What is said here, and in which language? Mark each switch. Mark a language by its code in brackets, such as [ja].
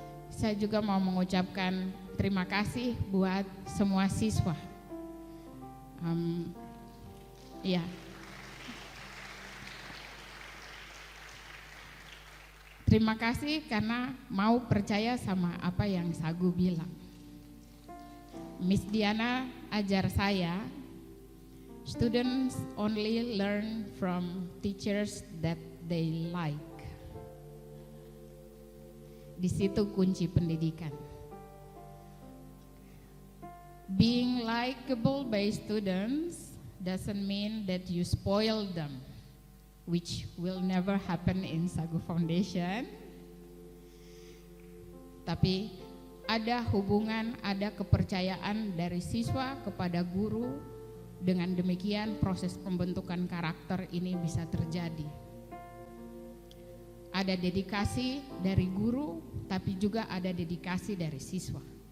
[id] Saya juga mau mengucapkan terima kasih buat semua siswa. Ya. Terima kasih karena mau percaya sama apa yang Sagu bilang. [en] Miss Diana [id] ajar saya, [en] students only learn from teachers that they like. [id] Di situ kunci pendidikan. [en] Being likable by students doesn't mean that you spoil them, which will never happen in Sagu Foundation. [id] Tapi ada hubungan, ada kepercayaan dari siswa kepada guru. Dengan demikian proses pembentukan karakter ini bisa terjadi. Ada dedikasi dari guru, tapi juga ada dedikasi dari siswa.